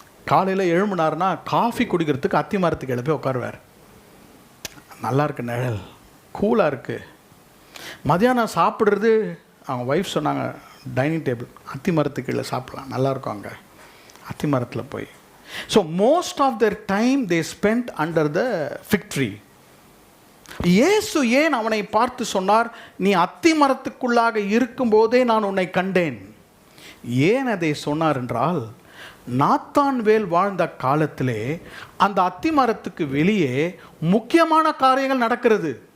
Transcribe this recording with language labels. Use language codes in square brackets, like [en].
[ta] காலையில் எழும்பினார்னா காஃபி குடிக்கிறதுக்கு அத்தி மரத்துக்கு எழுப்பி உட்காருவார். நல்லா இருக்கு, நிழல் கூலாக இருக்குது. மதியானம் சாப்பிட்றது அவங்க ஒய்ஃப் சொன்னாங்க, டைனிங் டேபிள் அத்தி மரத்துக்கு கீழே சாப்பிட்லாம், நல்லாயிருக்கும் அங்கே அத்தி மரத்தில் போய். [en] So most of their time they spent under the fig tree. [ta] இயேசு ஏன் அவனை பார்த்து சொன்னார், நீ அத்தி மரத்துக்குள்ளாக இருக்கும்போதே நான் உன்னை கண்டேன்? ஏன் அதை சொன்னார் என்றால், நாத்தான்வேல் வாழ்ந்த காலத்திலே அந்த அத்தி மரத்துக்கு வெளியே முக்கியமான காரியங்கள் நடக்கிறது.